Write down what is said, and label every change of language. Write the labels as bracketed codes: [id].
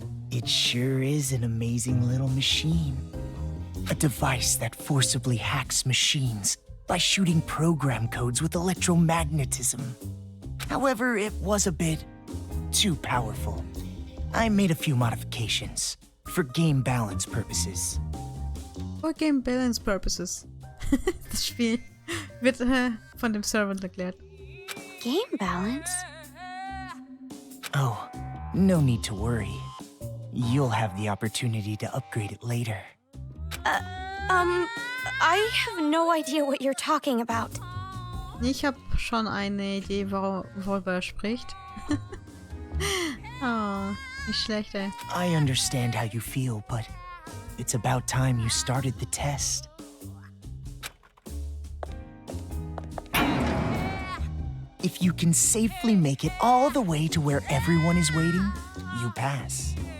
[en] It sure is an amazing little machine. A device that forcibly hacks machines by shooting program codes with electromagnetism. However, it was a bit too powerful. I made a few modifications for game balance purposes. For game balance purposes. [de] Das Spiel wird von dem Server erklärt. [en] Game balance? Oh, no need to worry. You'll have the opportunity to upgrade it later. I have no idea what you're talking about. [de] Ich habe schon eine Idee, worüber er spricht. Oh, nicht schlecht, ey. [en] I understand how you feel, but it's about time you started the test. If you can safely make it all the way to where everyone is waiting, you pass.